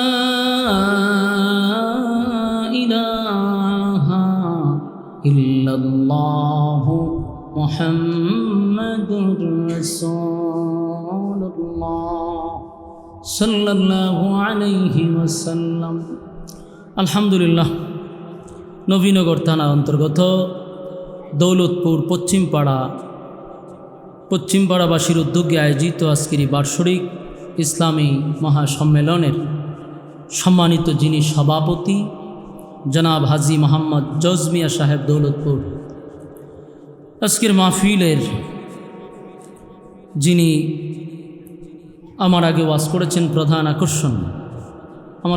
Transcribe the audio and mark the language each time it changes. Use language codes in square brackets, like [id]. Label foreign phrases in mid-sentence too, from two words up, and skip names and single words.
[ar] الہ الا اللہ محمد رسول اللہ صلی اللہ علیہ وسلم। [bn] আলহামদুলিল্লাহ, নবীনগর থানার অন্তর্গত দৌলতপুর পশ্চিমপাড়াবাসীর উদ্যোগে আয়োজিত আজকের এই বার্ষিক ইসলামী মহাসম্মেলনের সম্মানিত যিনি সভাপতি জনাব হাজী মোহাম্মদ জজমিয়া সাহেব দৌলতপুর, আজকের মাহফিলের যিনি আমার আগে ওয়াজ করেছেন প্রধান আকর্ষণ, আমার